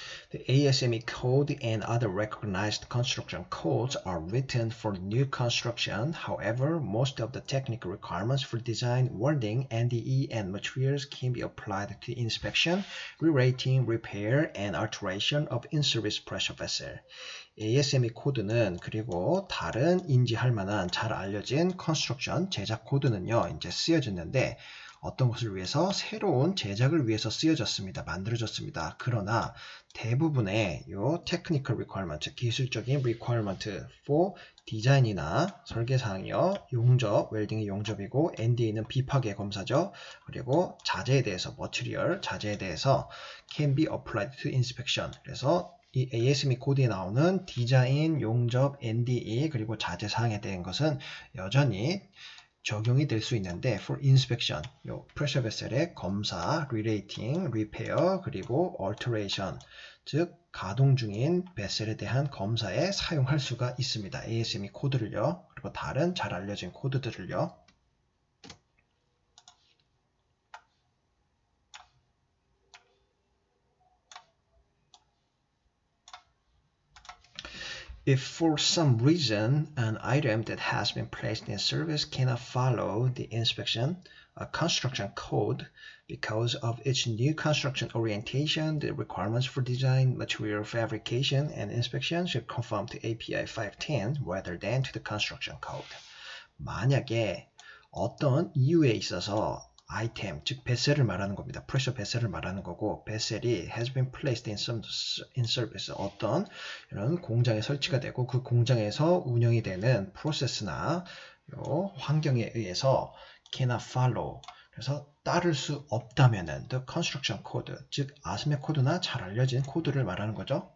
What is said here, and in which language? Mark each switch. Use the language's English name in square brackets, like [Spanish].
[English] The ASME code and other recognized construction codes are written for new construction. However, most of the technical requirements for design, wording, NDE, and materials can be applied to inspection, re-rating, repair, and alteration of in-service pressure vessel. [Korean] ASME 코드는 그리고 다른 인지할 만한 잘 알려진 컨스트럭션 제작 코드는요, 이제 쓰여졌는데 어떤 것을 위해서 새로운 제작을 위해서 쓰여졌습니다. 만들어졌습니다. 그러나 대부분의 요 technical requirement, 기술적인 requirement for 디자인이나 설계사항이요. 용접, 웰딩이 용접이고 NDA는 비파괴 검사죠. 그리고 자재에 대해서 material, 자재에 대해서 [English] can be applied to inspection. [Korean] 그래서 이 ASME 코드에 나오는 디자인, 용접, NDA 그리고 자재 사항에 대한 것은 여전히 적용이 될 수 있는데 [English] for inspection, [Korean] 요 pressure vessel의 검사, re-rating, repair, 그리고 alteration, 즉 가동 중인 베셀에 대한 검사에 사용할 수가 있습니다. ASME 코드를요. 그리고 다른 잘 알려진 코드들을요. [English] If for some reason an item that has been placed in service cannot follow the inspection construction code because of its new construction orientation, the requirements for design, material fabrication, and inspection should conform to API 510 rather than to the construction code. [Korean] 만약에 어떤 이유에 있어서 아이템, 즉 베셀을 말하는 겁니다. 프레셔 베셀을 말하는 거고, 베셀이 [English] has been placed in service, [Korean] 어떤 이런 공장에 설치가 되고 그 공장에서 운영이 되는 프로세스나 환경에 의해서 [English] cannot follow, [Korean] 그래서 따를 수 없다면은 [English] the construction code, [Korean] 즉 아스메 코드나 잘 알려진 코드를 말하는 거죠.